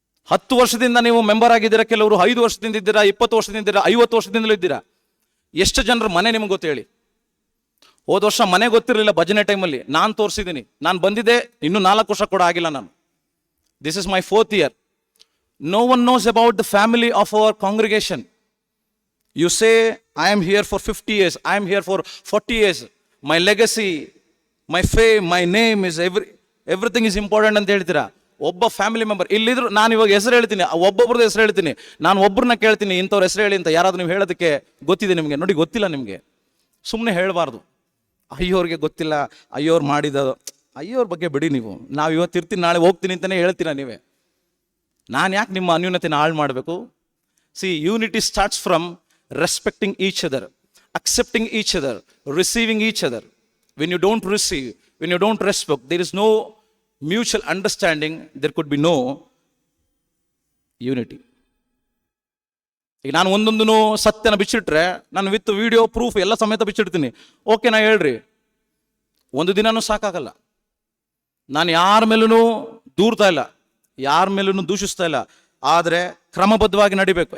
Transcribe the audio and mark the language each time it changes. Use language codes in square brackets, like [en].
[kn] 10 ವರ್ಷದಿಂದ ನೀವು ಮೆಂಬರ್ ಆಗಿದ್ದೀರಾ, ಕೆಲವರು 5 ವರ್ಷದಿಂದ ಇದ್ದೀರಾ, 20 ವರ್ಷದಿಂದ ಇದ್ದೀರಾ, 50 ವರ್ಷದಿಂದಲೂ ಇದ್ದೀರಾ. ಎಷ್ಟು ಜನರ ಮನೆ ನಿಮ್ಗೆ ಗೊತ್ತು ಹೇಳಿ? ಹೋದ ವರ್ಷ ಮನೆ ಗೊತ್ತಿರಲಿಲ್ಲ, ಭಜನೆ ಟೈಮಲ್ಲಿ ನಾನು ತೋರಿಸಿದ್ದೀನಿ. ನಾನು ಬಂದಿದ್ದೆ ಇನ್ನೂ 4 ವರ್ಷ ಕೂಡ ಆಗಿಲ್ಲ ನಾನು. [en] This is my 4th year. No one knows about the family of our congregation. You say, I am here for 50 years, I am here for 40 years. My legacy, my fame, my name is everything is important [kn] ಅಂತ ಹೇಳ್ತೀರಾ. ಒಬ್ಬ family member ಇಲ್ಲಿದ್ರು, ನಾನು ಇವಾಗ ಹೆಸರು ಹೇಳ್ತೀನಿ, ಒಬ್ಬೊಬ್ರದ್ದು ಹೆಸರು ಹೇಳ್ತೀನಿ, ನಾನು ಒಬ್ಬರನ್ನ ಕೇಳ್ತೀನಿ, ಇಂಥವ್ರ ಹೆಸರು ಹೇಳಿ ಅಂತ. ಯಾರಾದ್ರೂ ನೀವು ಹೇಳೋದಕ್ಕೆ ಗೊತ್ತಿದೆ ನಿಮಗೆ? ನೋಡಿ, ಗೊತ್ತಿಲ್ಲ ನಿಮಗೆ, ಸುಮ್ಮನೆ ಹೇಳಬಾರ್ದು. ಅಯ್ಯೋರಿಗೆ ಗೊತ್ತಿಲ್ಲ, ಅಯ್ಯೋರು ಮಾಡಿದ, ಅಯ್ಯೋರ ಬಗ್ಗೆ ಬಿಡಿ ನೀವು. ನಾವು ಇವತ್ತಿರ್ತೀನಿ, ನಾಳೆ ಹೋಗ್ತೀನಿ ಅಂತಲೇ ಹೇಳ್ತೀರಾ ನೀವೇ. ನಾನು ಯಾಕೆ ನಿಮ್ಮ ಅನ್ಯೂನ್ಯತೆನ ಹಾಳು ಮಾಡಬೇಕು? [en] See, unity starts from respecting each other, accepting each other, receiving each other. When you don't receive, when you don't respect, there is no mutual understanding, there could be no unity. [kn] ಈಗ ನಾನು ಒಂದೊಂದೂ ಸತ್ಯನ ಬಿಚ್ಚಿಟ್ರೆ, ನಾನು [en] with video proof [kn] ಎಲ್ಲ ಸಮೇತ ಬಿಚ್ಚಿಡ್ತೀನಿ. Okay, ನಾ ಹೇಳ್ರಿ, ಒಂದು ದಿನನೂ ಸಾಕಾಗಲ್ಲ. ನಾನು ಯಾರ ಮೇಲೂ ದೂರ್ತಾ ಇಲ್ಲ, ಯಾರ ಮೇಲೂ ದೂಷಿಸ್ತಾ ಇಲ್ಲ, ಆದರೆ ಕ್ರಮಬದ್ಧವಾಗಿ ನಡಿಬೇಕು.